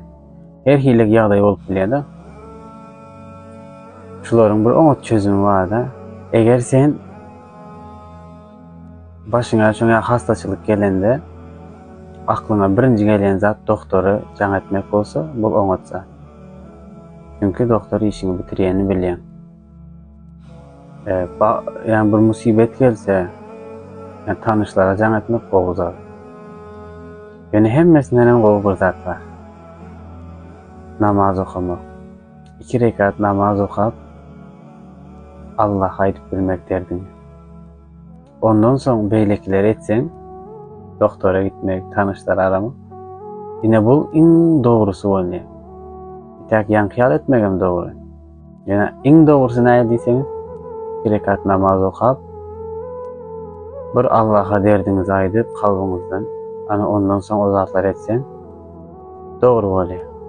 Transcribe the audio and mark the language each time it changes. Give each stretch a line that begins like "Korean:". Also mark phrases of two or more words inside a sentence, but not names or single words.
Turkmen: Her hilek ýagdaý bolup bilýär-de. Şularyň bir oňat çözümi bar-da. Eger sen başyňa şoňa hastaçylyk gelende aklyňa birinji gelen zat doktory jaň etmek bolsa, bul oňat zat. Çünki doktor işini bitirýäni bilýär. Yani bir musibet gelse, yani tanışlara jaň etmek gowy zat. Yani hemmesinden gowy bir zat bar. Namaz okamak. 2 rekat namaz okap Allah'a aýdyp bilmek derdim. Ondan soň beýlekler etsen, doktora gitmek, tanışlar aramak. Yine bul iň dogrusu bolýar. Tak ýankyýal etmegem dogry. Ýa iň dogrusu näme diýseňiz, 2 rekat namaz okap bir Allah'a derdiňizi aýdyp kalbyňyzdan, ana ondan soň o zatlar etsen dogry bolýar.